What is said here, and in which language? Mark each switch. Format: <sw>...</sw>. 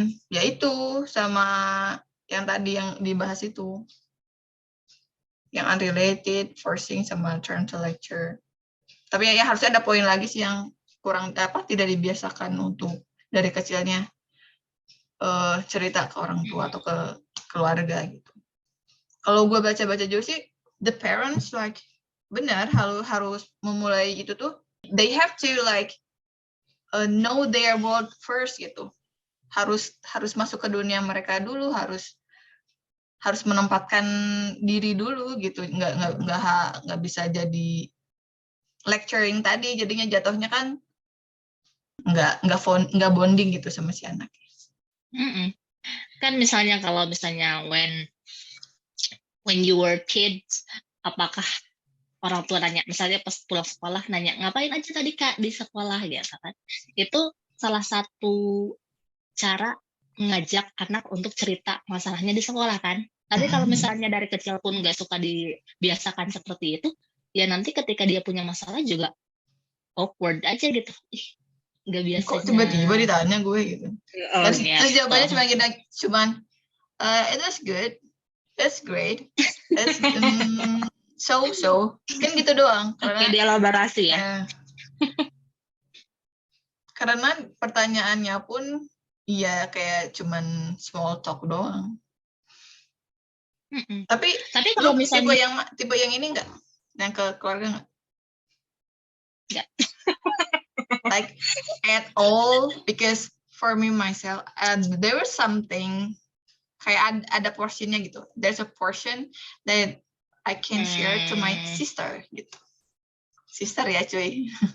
<id>Ya itu sama yang tadi yang dibahas itu.</id> <en>Yang unrelated, forcing sama turn to lecture.</en> <id>Tapi ya harusnya ada poin lagi sih yang kurang tidak dibiasakan untuk dari kecilnya cerita ke orang tua atau ke keluarga gitu. Kalau gue baca-baca juga sih,</id> <en>the parents like</en> <id>benar harus memulai itu tuh.</id> <en>They have to like know their world first gitu.</en> <id>Harus masuk ke dunia mereka dulu, harus menempatkan diri dulu gitu. Nggak bisa jadi lecturing tadi, jadinya jatuhnya kan nggak bonding gitu sama si anak. Kan misalnya kalau misalnya</id> <en>when you were kids,</en> <id>apakah orang tua nanya, misalnya pas pulang sekolah nanya, ngapain aja tadi Kak di sekolah gitu kan. Itu salah satu cara mengajak anak untuk cerita masalahnya di sekolah kan. Tapi kalau misalnya dari kecil pun nggak suka dibiasakan seperti itu, ya nanti ketika dia punya masalah juga awkward aja gitu. Nggak biasanya. Kok tiba-tiba ditanya gue gitu. Terus jawabannya cuman</id> <en>it was good, that's great, that's so</en> <id>kan gitu doang. Karena dia elaborasi ya. Karena pertanyaannya pun iya kayak cuman small talk doang. Tapi kalau misalnya tipe yang ini enggak, yang ke keluarga enggak? Enggak.</id> <en>Like at all, because for me myself, there was something</en> <id>kayak ada portionnya gitu.</id> <en>There's a portion that I can share to my sister gitu.</en> <id>Sister ya cuy.</id>